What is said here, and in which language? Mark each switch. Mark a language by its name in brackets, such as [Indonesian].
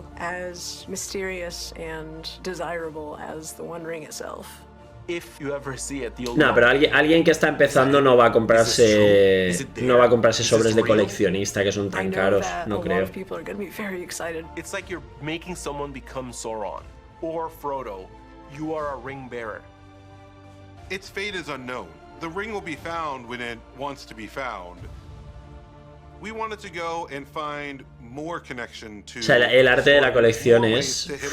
[English] As mysterious and desirable as the One Ring itself. If you ever see it, [Spanish] No, pero alguien que está empezando no va a comprarse sobres de coleccionista que son tan caros, no creo. [English] It's like you're making someone become Sauron or Frodo. You are a ring bearer. Its fate is unknown. The ring will be found when it wants to be found. We wanted to go and find more connection to. [Spanish] O sea, el arte de la colección es.